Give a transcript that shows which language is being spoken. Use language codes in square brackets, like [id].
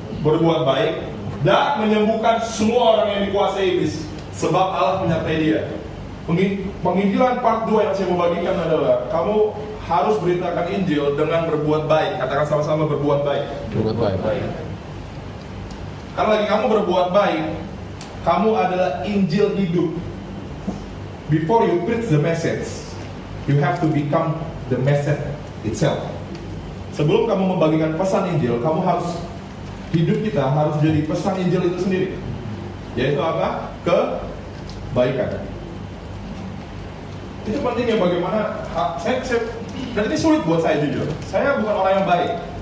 [id] Berbuat baik dan menyembuhkan semua orang yang dikuasai iblis, sebab Allah menyertai dia. Penginjilan part 2 yang saya mau bagikan adalah kamu harus beritakan Injil dengan berbuat baik. Katakan sama-sama berbuat baik. Berbuat baik. Karena lagi kamu berbuat baik, kamu adalah Injil hidup. [en] Before you preach the message, you have to become the message itself. [id] Sebelum kamu membagikan pesan Injil, kamu harus, hidup kita harus jadi pesan Injil itu sendiri. Yaitu apa? Kebaikan. Itu pentingnya bagaimana dan ini sulit buat saya jujur. Saya bukan orang yang baik.